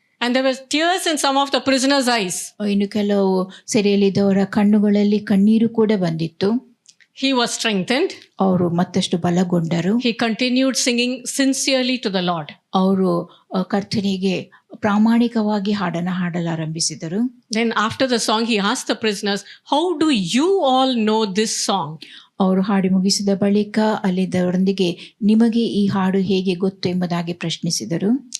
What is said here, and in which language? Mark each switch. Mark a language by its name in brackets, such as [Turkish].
[English] And there were tears in some of the prisoners' eyes. [Kannada] ಇನ್ನು ಕೆಲವು ಸೆರೆಯಲ್ಲಿದ್ದವರ ಕಣ್ಣುಗಳಲ್ಲಿ ಕಣ್ಣೀರು ಕೂಡ ಬಂದಿತ್ತು. [English] He was strengthened. [Kannada] ಅವರು ಮತ್ತಷ್ಟು ಬಲಗೊಂಡರು. [English] He continued singing sincerely to the Lord. [Kannada] ಅವರು ಕರ್ತನಿಗೆ ಪ್ರಾಮಾಣಿಕವಾಗಿ ಹಾಡನ್ನು ಹಾಡಲಾರಂಭಿಸಿದರು. [English] Then after the song, he asked the prisoners, how do you all know this song? [Kannada] ಅವರು ಹಾಡಿ ಮುಗಿಸಿದ ಬಳಿಕ ಅಲ್ಲಿದ್ದವರೊಂದಿಗೆ, ನಿಮಗೆ ಈ ಹಾಡು ಹೇಗೆ ಗೊತ್ತು ಎಂಬುದಾಗಿ ಪ್ರಶ್ನಿಸಿದರು.